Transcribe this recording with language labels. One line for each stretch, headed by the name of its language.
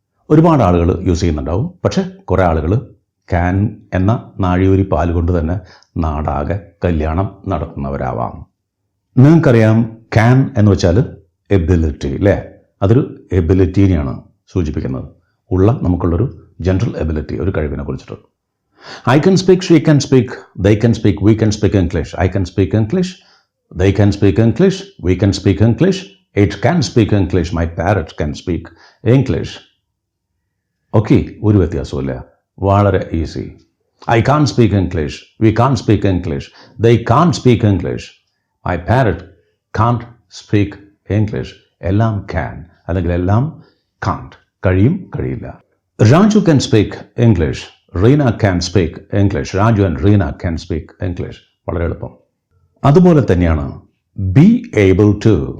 Malayalam: ഒരുപാട് ആളുകൾ യൂസ് ചെയ്യുന്നുണ്ടാവും. പക്ഷേ കുറേ ആളുകൾ ക്യാൻ എന്ന നാഴിയൂരി പാല് കൊണ്ട് തന്നെ നാടാകെ കല്യാണം നടത്തുന്നവരാവാം. നിങ്ങൾക്കറിയാം ക്യാൻ എന്ന് വെച്ചാൽ എബിലിറ്റി അല്ലേ? അതൊരു എബിലിറ്റീനെയാണ് സൂചിപ്പിക്കുന്നത്. നമുക്കുള്ളൊരു ജനറൽ എബിലിറ്റി, ഒരു കഴിവിനെ കുറിച്ചിട്ട്.
English: I can speak, she can speak, they can speak, we can speak English. I can speak English, they can speak English, we can speak English, it can speak English, my parrot can speak English.
Malayalam: Okay, ഒരു വ്യത്യാസമില്ല, വളരെ easy.
English: I can't speak English, we can't speak English, they can't speak English, my parrot can't speak English.
Malayalam: എല്ലാം can അല്ലെങ്കിൽ എല്ലാം can't. കഴിയും, കഴിയില്ല.
English: Raju can speak English, Reena can speak English. Raju and Reena can speak English.
Malayalam: വളരെ എളുപ്പം. അതുപോലെ തന്നെയാണ്
English: be able to.